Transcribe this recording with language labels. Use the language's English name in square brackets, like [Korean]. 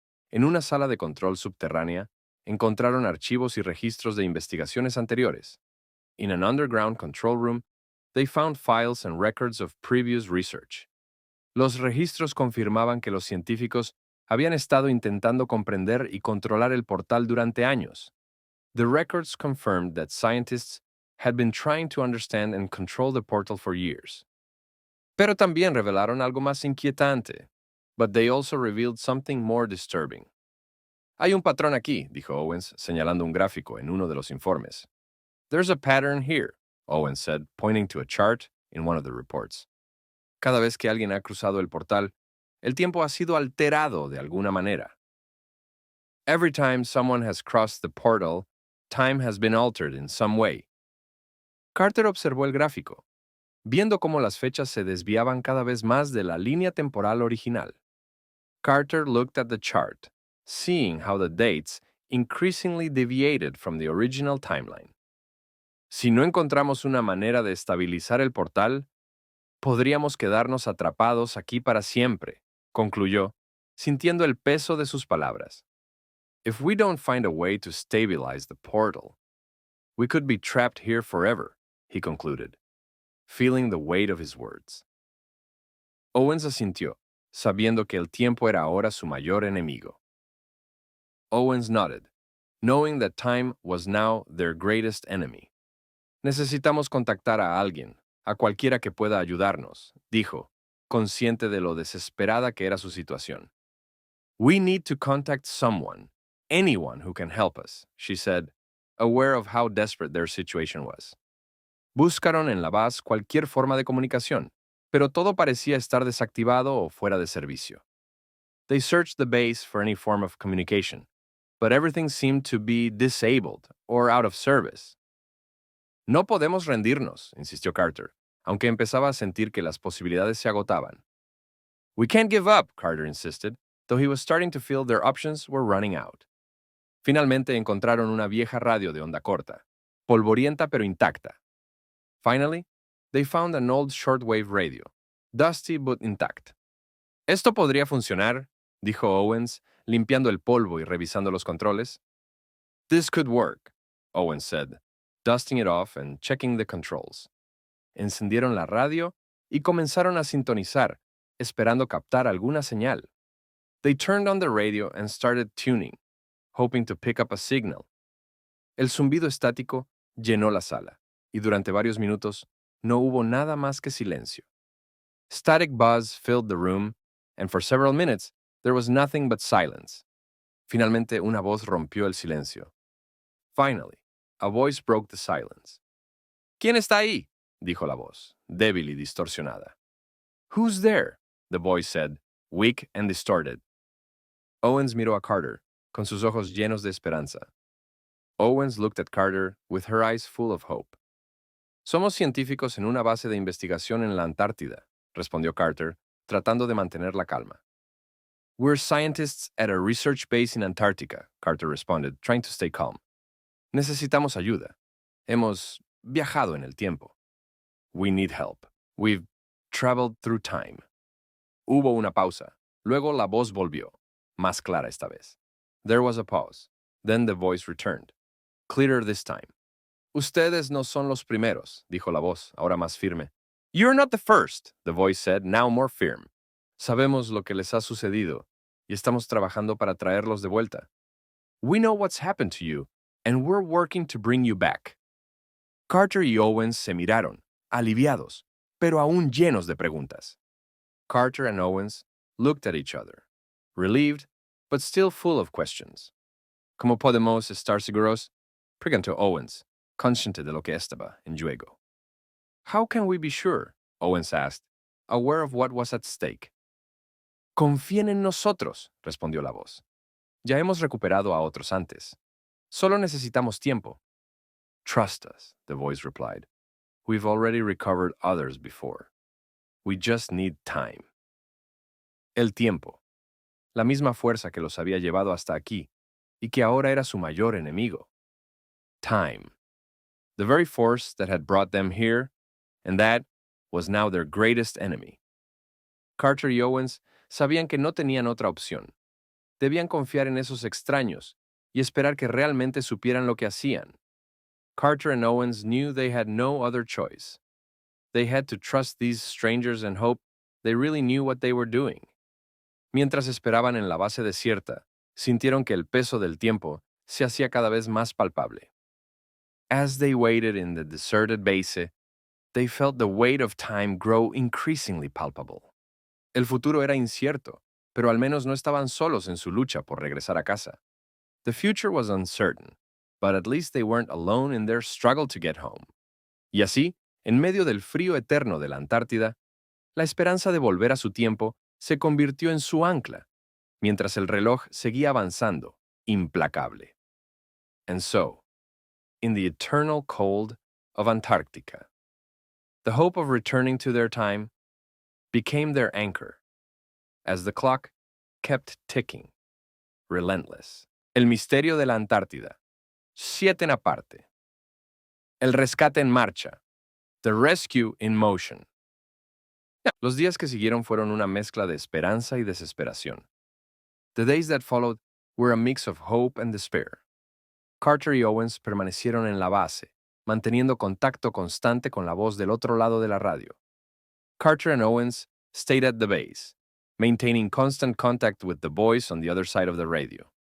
[Spanish] En una sala de control subterránea, encontraron archivos y registros de investigaciones anteriores. [English] In an underground control room, they found files and records of previous research. [Spanish] Los registros confirmaban que los científicos habían estado intentando comprender y controlar el portal durante años. [English] The records confirmed that scientists had been trying to understand and control the portal for years. [Spanish] Pero también revelaron algo más inquietante. [English] But they also revealed something more disturbing. [Spanish] Hay un patrón aquí, dijo Owens, señalando un gráfico en uno de los informes. [English] There's a pattern here, Owens said, pointing to a chart in one of the reports. [Spanish] Cada vez que alguien ha cruzado el portal, el tiempo ha sido alterado de alguna manera. [English] Every time someone has crossed the portal, time has been altered in some way. [Spanish] Carter observó el gráfico, viendo cómo las fechas se desviaban cada vez más de la línea temporal original. [English] Carter looked at the chart, seeing how the dates increasingly deviated from the original timeline. [Spanish] Si no encontramos una manera de estabilizar el portal, podríamos quedarnos atrapados aquí para siempre, concluyó, sintiendo el peso de sus palabras. [English] If we don't find a way to stabilize the portal, we could be trapped here forever, he concluded, feeling the weight of his words. [Spanish] Owens asintió, sabiendo que el tiempo era ahora su mayor enemigo. [English] Owens nodded, knowing that time was now their greatest enemy. [Spanish] Necesitamos contactar a alguien, a cualquiera que pueda ayudarnos, dijo, consciente de lo desesperada que era su situación. [English] We need to contact someone, anyone who can help us, she said, aware of how desperate their situation was. [Spanish] Buscaron en la base cualquier forma de comunicación, pero todo parecía estar desactivado o fuera de servicio. [English] They searched the base for any form of communication, but everything seemed to be disabled or out of service. [Spanish] No podemos rendirnos, insistió Carter, aunque empezaba a sentir que las posibilidades se agotaban. [English] We can't give up, Carter insisted, though he was starting to feel their options were running out. [Spanish] Finalmente encontraron una vieja radio de onda corta, polvorienta pero intacta. [English] Finally, they found an old shortwave radio, dusty but intact. [Spanish] Esto podría funcionar, dijo Owens, limpiando el polvo y revisando los controles. [English] This could work, Owens said, dusting it off and checking the controls. [Spanish] Encendieron la radio y comenzaron a sintonizar, esperando captar alguna señal. [English] They turned on the radio and started tuning, hoping to pick up a signal. [Spanish] El zumbido estático llenó la sala, y durante varios minutos no hubo nada más que silencio. [English] Static buzz filled the room, and for several minutes there was nothing but silence. [Spanish] Finalmente una voz rompió el silencio. [English] Finally, a voice broke the silence. [Spanish] ¿Quién está ahí?, dijo la voz, débil y distorsionada. [English] Who's there?, the voice said, weak and distorted. [Spanish] Owens miró a Carter, con sus ojos llenos de esperanza. [English] Owens looked at Carter with her eyes full of hope. [Spanish] Somos científicos en una base de investigación en la Antártida, respondió Carter, tratando de mantener la calma. [English] We're scientists at a research base in Antarctica, Carter responded, trying to stay calm. [Spanish] Necesitamos ayuda. Hemos viajado en el tiempo. [English] We need help. We've traveled through time. [Spanish] Hubo una pausa. Luego la voz volvió, más clara esta vez. [English] There was a pause. Then the voice returned, clearer this time. [Spanish] Ustedes no son los primeros, dijo la voz, ahora más firme. [English] You're not the first, the voice said, now more firm. [Spanish] Sabemos lo que les ha sucedido y estamos trabajando para traerlos de vuelta. [English] We know what's happened to you, and we're working to bring you back. [Spanish] Carter y Owens se miraron, aliviados, pero aún llenos de preguntas. [English] Carter and Owens looked at each other, relieved, but still full of questions. [Spanish] ¿Cómo podemos estar seguros?, preguntó Owens, consciente de lo que estaba en juego. [English] How can we be sure?, Owens asked, aware of what was at stake. [Spanish] Confíen en nosotros, respondió la voz. Ya hemos recuperado a otros antes. Solo necesitamos tiempo. [English] Trust us, the voice replied. We've already recovered others before. We just need time. [Spanish] El tiempo. La misma fuerza que los había llevado hasta aquí y que ahora era su mayor enemigo. [English] time. The very force that had brought them here, and that was now their greatest enemy. [Spanish] Carter y Owens sabían que no tenían otra opción. Debían confiar en esos extraños y esperar que realmente supieran lo que hacían. [English] Carter and Owens knew they had no other choice. They had to trust these strangers and hope they really knew what they were doing. [Spanish] Mientras esperaban en la base desierta, sintieron que el peso del tiempo se hacía cada vez más palpable. [English] As they waited in the deserted base, they felt the weight of time grow increasingly palpable. [Spanish] El futuro era incierto, pero al menos no estaban solos en su lucha por regresar a casa. [English] The future was uncertain, but at least they weren't alone in their struggle to get home. [Spanish] Y así, en medio del frío eterno de la Antártida, la esperanza de volver a su tiempo se convirtió en su ancla, mientras el reloj seguía avanzando, implacable. [English] And so, in the eternal cold of Antarctica, the hope of returning to their time became their anchor, as the clock kept ticking, relentless. [Spanish] El misterio de la Antártida. 7 en aparte. El rescate en marcha. [English] The rescue in motion. [Spanish] Los días que siguieron fueron una mezcla de esperanza y desesperación. [English] The days that followed were a mix of hope and despair. [Spanish] Carter y Owens permanecieron en la base, manteniendo contacto constante con la voz del otro lado de la radio. [English] Carter and Owens stayed at the base, maintaining constant contact with the voice on the other side of the radio.